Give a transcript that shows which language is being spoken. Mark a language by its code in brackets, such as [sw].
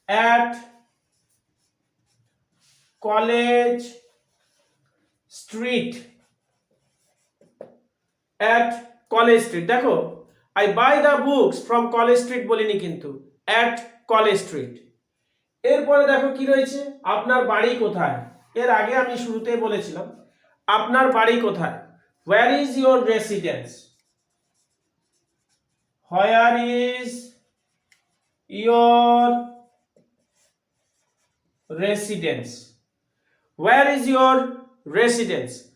[en] at College Street. at College Street. দেখো I buy the books from College Street [bn] বলিনি কিন্তু, [en] at College Street। [bn] এরপরে দেখো কি রয়েছে, আপনার বাড়ি কোথায়? এর আগে আমি শুরুতেই বলেছিলাম আপনার বাড়ি কোথায়? [en] Where is your residence? Where is your residence? Where is your residence?